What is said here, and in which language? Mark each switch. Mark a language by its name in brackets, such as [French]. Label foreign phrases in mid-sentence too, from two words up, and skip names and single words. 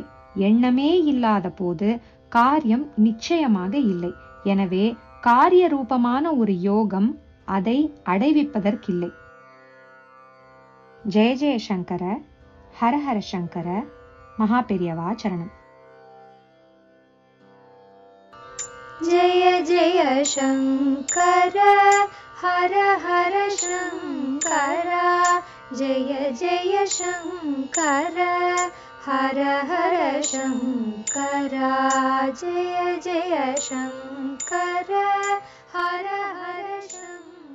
[Tamil] எண்ணமே இல்லாத போது காரியம் நிச்சயமாக இல்லை. எனவே காரிய ரூபமான ஒரு யோகம் அதை அடைவிப்பதற்கில்லை. [Sanskrit] जय जय शंकर, हर हर शंकर, [Tamil] மகா பெரியவா சரணம். [Sanskrit] जय जय शंकर हर हर शंकर, जय जय शंकर हर हर शंकर, जय जय शंकर हर हर शंकर.